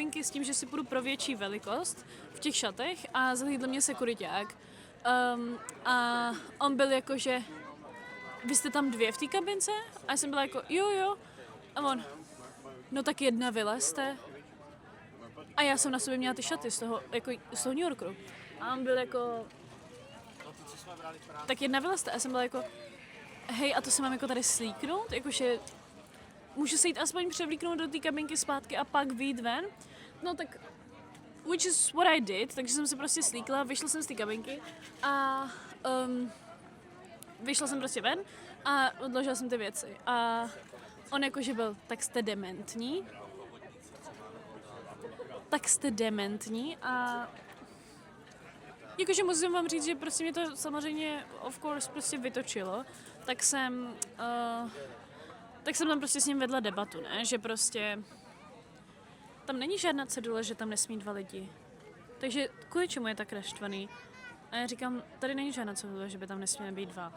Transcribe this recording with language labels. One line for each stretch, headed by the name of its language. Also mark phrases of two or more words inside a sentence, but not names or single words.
Czech: s tím, že si půjdu pro větší velikost v těch šatech a zahlídl mě sekuriťák a on byl jako, že vy jste tam 2 v té kabince a já jsem byla jako jo a on, no tak 1 vylezte a já jsem na sobě měla ty šaty z toho New Yorku a on byl jako, tak 1 vylezte a já jsem byla jako, hej, a to se mám jako tady slíknout? Jakože můžu se jít aspoň převlíknout do té kabinky zpátky a pak vyjít ven? No tak,
English: which is what I did,
Czech: takže jsem se prostě slíkla, vyšla jsem z té kabinky a vyšla jsem prostě ven a odložila jsem ty věci. A on jakože byl, tak jste dementní a Jakože musím vám říct, že prostě mě to samozřejmě
English: of course
Czech: prostě vytočilo, tak jsem tam prostě s ním vedla debatu, ne? Že prostě tam není žádná cedule, že tam nesmí 2 lidi. Takže kvůli čemu je tak naštvaný? A já říkám, tady není žádná cedule, že by tam nesměly být 2.